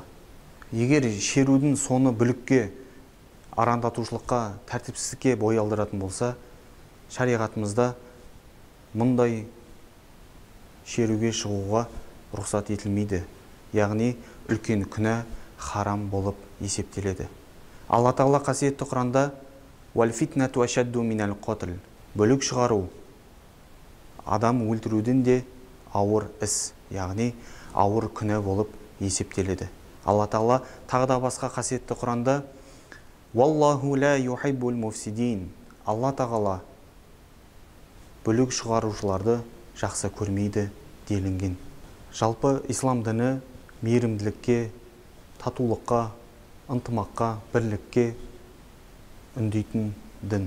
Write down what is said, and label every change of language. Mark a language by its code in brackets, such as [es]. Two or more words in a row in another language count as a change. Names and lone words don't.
[kk] Егер шерудің соны бүлікке, арандатушылыққа, тәртіпсіздікке бой алдыратын болса, шариғатымызда мұндай шеруге шығуға рұқсат етілмейді. Яғни үлкен күнә, харам болып есептеледі. Алла Тағала қасиетті Құранда [ar] «والفتنة أشد من القتل» [kk] бүлік шығару адам өлтіруден де ауыр іс, яғни ауыр күнә болып есептеледі. Алла Тағала тағы да басқа қасиетті Құранда [ar] «والله لا يحب المفسدين» [kk] Алла Тағала бүлік шығарушыларды жақсы көрмейді делінген. Жалпы ислам діні мейірімділікке, татулыққа, ынтымаққа, бірлікке үндейтін дін.